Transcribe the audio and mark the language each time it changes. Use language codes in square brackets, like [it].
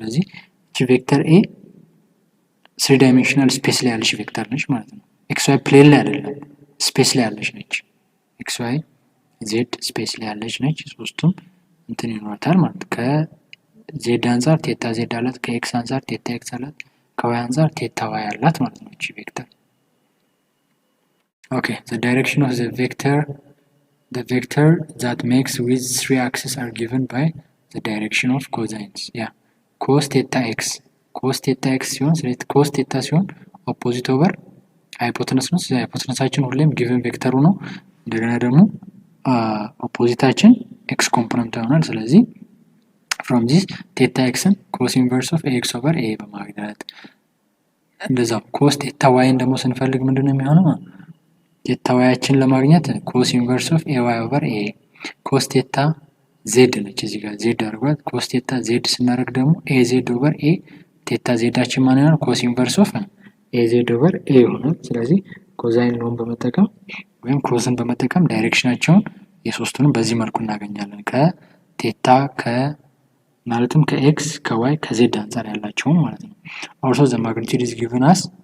[am] ስለዚህ እቺ ቬክተር a 3 dimensional ስፔስ ላይ ያለች ቬክተር ነች ማለት ነው። xy ፕሌን ላይ አይደለም ስፔስ ላይ ያለች ነች። xy z ስፔስ ላይ ያለች ነች። ሶስቱም እንትን ይኖራታል ማለት ከz አንፃር ቴታ z አላት፣ ከx አንፃር ቴታ x አላት፣ ከy አንፃር ቴታ y አላት ማለት ነው እቺ ቬክተር። [en] okay the direction of the vector that makes with 3 axes are given by the direction of cosines. [am] cos theta x ሲሆን ስለዚህ cos theta ሲሆን opposite over hypotenuse ነው። ስለዚህ hypotenuseአችን ሁሌም given ቬክተሩ ነው። እንደገና ደግሞ ኦፖዚታችን x ኮምፖነንት ይሆናል። ስለዚህ [en] from this theta x cos inverse of ax over a [am] በማግኘት እንደዛው cos theta y ደግሞ ስንፈልግ ምንድነው የሚሆነው? ቴታ ዋያችን ለማግኘት [en] cos inverse of ay over a [am] cos theta z ነች። እዚህ ጋር z አድርጓት cos theta z ስናደርግ ደግሞ az over a ቴታ zዳችን ማን ይሆናል? cos inverse of az over a ይሆናል። ስለዚህ ኮሳይን ሎን በመጠቀም ወይም ኮስን በመጠቀም ዳይሬክሽናቸውን የሶስቱንም በዚህ መልኩ እናገኛለን። ከቴታ ማለትም ከx ከy ከz አንፃር ያላቸው ማለት ነው። [en] also the magnitude is given as